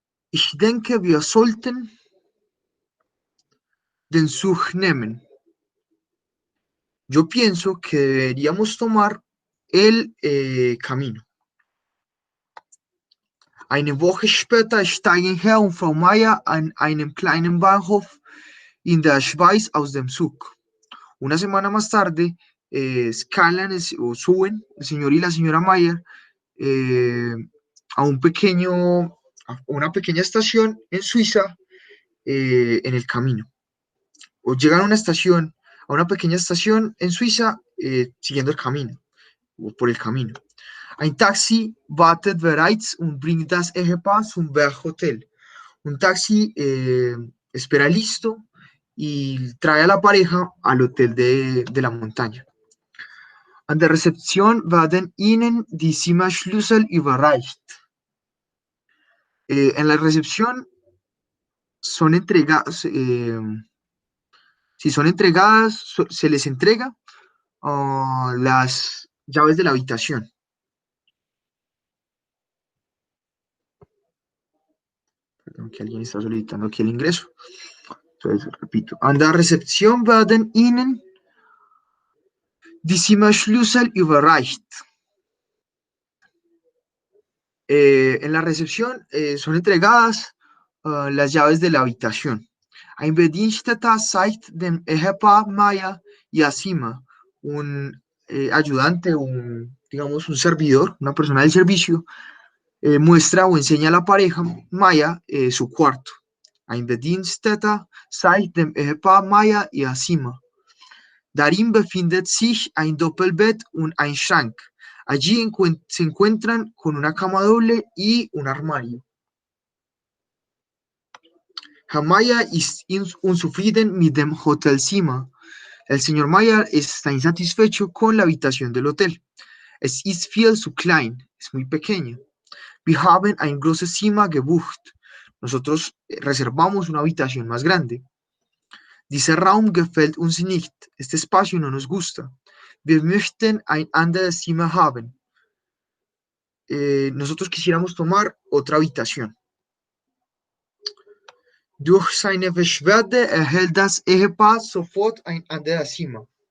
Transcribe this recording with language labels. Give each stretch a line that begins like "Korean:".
German: Ich denke, wir sollten den Zug nehmen.
Spanish: Yo pienso que deberíamos tomar el camino.
German: Eine Woche später steigen Herr und Frau Maya an einem kleinen Bahnhof in der Schweiz aus dem Zug.
Spanish: Una semana más tarde escalan o suben el señor y la señora Maya a una pequeña estación en Suiza en el camino. O llegan a una pequeña estación en Suiza siguiendo el camino, o por el camino.
German: Ein Taxi wartet bereits und bringt das Ehepaar zum Berghotel.
Spanish: Un taxi espera listo y trae a la pareja al hotel de la montaña.
German: An der Rezeption werden ihnen die Zimmerschlüssel überreicht.
Spanish: En la recepción son entregadas, si son entregadas, se les entrega las llaves de la habitación. Perdón, que alguien está solicitando aquí el ingreso. Entonces, repito.
German: An der Rezeption werden ihnen die Zimmerschlüssel überreicht.
Spanish: En la recepción son entregadas las llaves de la habitación.
German: Ein Bediensteter zeigt dem Ehepaar Maya
Spanish: y Asima, un ayudante, digamos un servidor, una persona del servicio, muestra o enseña a la pareja Maya su cuarto.
German: Ein Bediensteter zeigt dem Ehepaar Maya
Spanish: y Asima.
German: Darin befindet sich ein Doppelbett und ein Schrank.
Spanish: Allí se encuentran con una cama doble y un armario.
German: Herr Maya ist unzufrieden mit dem Hotelzimmer.
Spanish: El señor Maya está insatisfecho con la habitación del hotel.
German: Es ist viel zu klein.
Spanish: Es muy pequeña.
German: Wir haben ein großes Zimmer gebucht.
Spanish: Nosotros reservamos una habitación más grande.
German: Dieser Raum gefällt uns nicht.
Spanish: Este espacio no nos gusta.
German: Wir möchten ein anderes Zimmer haben.
Spanish: Nosotros quisiéramos tomar otra habitación.
German: Durch seine Beschwerde erhält das Ehepaar sofort ein anderes Zimmer.